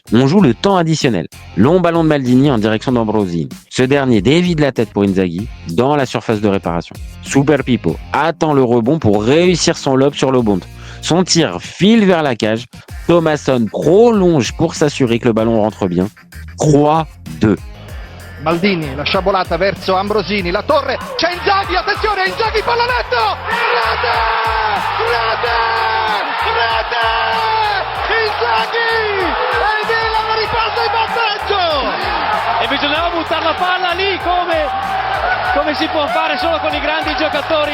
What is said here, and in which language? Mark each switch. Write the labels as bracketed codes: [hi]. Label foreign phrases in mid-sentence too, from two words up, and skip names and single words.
[fr] On joue le temps additionnel. Long ballon de Maldini en direction d'Ambrosini. Ce dernier dévie de la tête pour Inzaghi dans la surface de réparation. Super Pipo attend le rebond pour réussir son lob sur Lobont. Son tir file vers la cage. Thomasson prolonge pour s'assurer que le ballon rentre bien. 3-2. [it] Maldini, la sciabolata verso Ambrosini, la torre, c'è Inzaghi, attenzione, Inzaghi, pallonetto, rete, Inzaghi, e il Milan ripassa in vantaggio! e bisognava buttare la palla lì come si può fare solo con i grandi giocatori.